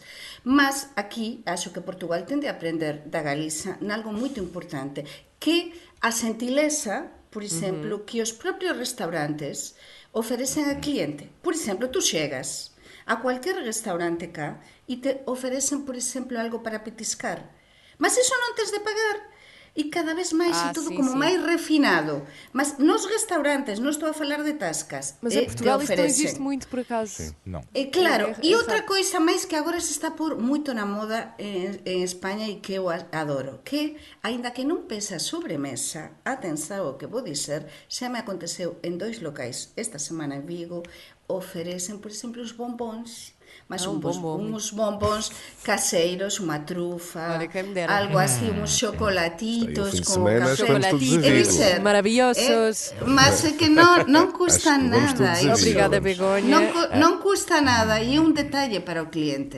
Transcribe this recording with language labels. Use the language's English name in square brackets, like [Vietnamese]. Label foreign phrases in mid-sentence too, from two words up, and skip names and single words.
[Galician] Mas aquí, acho que Portugal tende a aprender da Galiza nalgo moito importante, que a xentileza, por exemplo, que os propios restaurantes oferecen ao cliente. Por exemplo, tú chegas a cualquier restaurante cá e te oferecen, por exemplo, algo para petiscar. Mas iso non tes de pagar. E cada vez máis e todo como máis refinado. Mas nos restaurantes, non estou a falar de tascas. [Portuguese] Mas em Portugal isto não existe muito, por acaso. Sim, não. [Galician] Claro, e outra coisa máis que agora se está por moito na moda en España e que eu adoro, que, aínda que non pesa sobremesa, [Portuguese] atenção ao que vou dizer, [Galician] xa me aconteceu en 2 locais esta semana en Vigo, oferecen, por exemplo, os bombóns Mas [Portuguese] bombom. uns bombons caseiros, uma trufa, Olha, quem me dera. algo assim, uns chocolatitos Aí, o fim de com semana café. estamos todos a Chocolatitos ver. maravilhosos. Mas é que não custa Acho que vamos todos a nada. ver. isso. Obrigada, Begonha. Não custa nada. E um detalhe para o cliente.